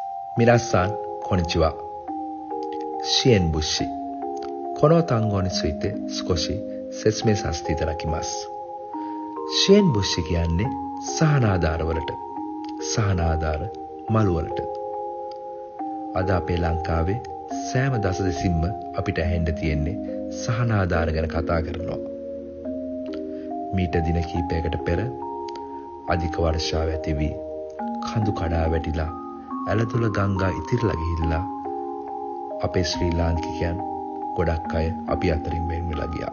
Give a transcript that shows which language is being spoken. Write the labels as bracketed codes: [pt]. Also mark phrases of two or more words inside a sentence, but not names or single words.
[ja] 皆さん、こんにちは。支援物資。この単語について少し説明させていただきます。 [si] 支援物資 කියන්නේ සහනාධාරවලට සහනාධාර මළුවලට. අද අපේ ලංකාවේ සෑම දසදෙසින්ම අපිට ඇහෙන්න තියෙන්නේ සහනාධාර ගැන කතා කරනවා. මීට දින කිහිපයකට පෙර අධික වර්ෂාව ඇති වී කඳු කඩා වැටිලා ඇලදොල ගංගා ඉතිරිලා ගිහිල්ලා අපේ ශ්‍රී ලාංකිකයන් ගොඩක් අය අපි අතරින් වෙන් වෙලා ගියා.